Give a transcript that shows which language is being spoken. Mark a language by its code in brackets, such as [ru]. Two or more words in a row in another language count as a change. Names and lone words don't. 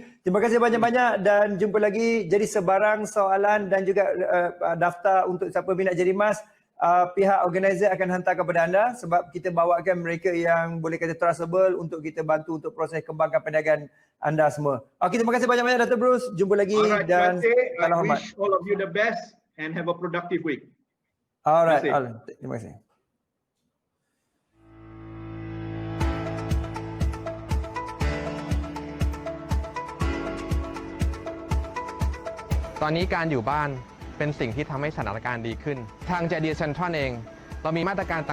[ms] Terima kasih banyak-banyak dan jumpa lagi. Jadi sebarang soalan dan juga daftar untuk siapa minat jadi mas, pihak organizer akan hantar kepada anda sebab kita bawakan mereka yang boleh kata trustable untuk kita bantu untuk proses kembangkan perniagaan anda semua. Okey, terima kasih banyak-banyak Datuk Bruce. Jumpa lagi dan salam hormat. [en] I wish all of you the best and have a productive week. [ms] Alright, terima kasih. [th] ตอนนี้การอยู่บ้านเป็นสิ่งที่ทำให้สถานการณ์ดีขึ้นทาง JD Central เองเรามีมาตรการ